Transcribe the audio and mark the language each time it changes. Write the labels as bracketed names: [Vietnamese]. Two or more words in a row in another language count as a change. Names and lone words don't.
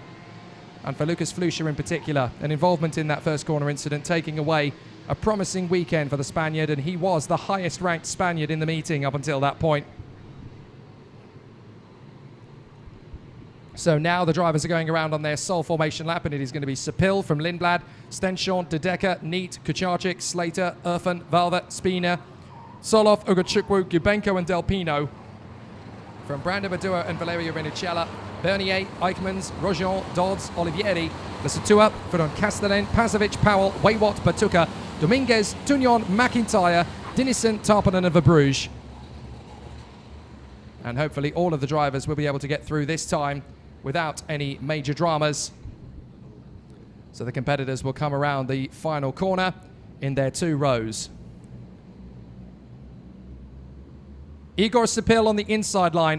[English] And for Lucas Flusha in particular, an involvement in that first corner incident, taking away a promising weekend for the Spaniard, and he was the highest ranked Spaniard in the meeting up until that point. So now the drivers are going around on their sole formation lap, and it is going to be Sapil from Lindblad, Stenshorn, De Decker, Neat, Kucharczyk, Slater, Irfan, Valva, Spina, Solov, Ugachukwu, Gubenko and Del Pino. From Brando Badua and Valerio Renicella, Bernier, Eichmans, Rojon, Dodds, Olivieri, Lesatua, Ferdon Castellan, Pazovic, Powell, Waywat, Batuka, Dominguez, Tunion, McIntyre, Dinison, Tarpanen and Verbruge. And hopefully all of the drivers will be able to get through this time without any major dramas. So the competitors will come around the final corner in their 2 rows. Igor Sipil on the inside line.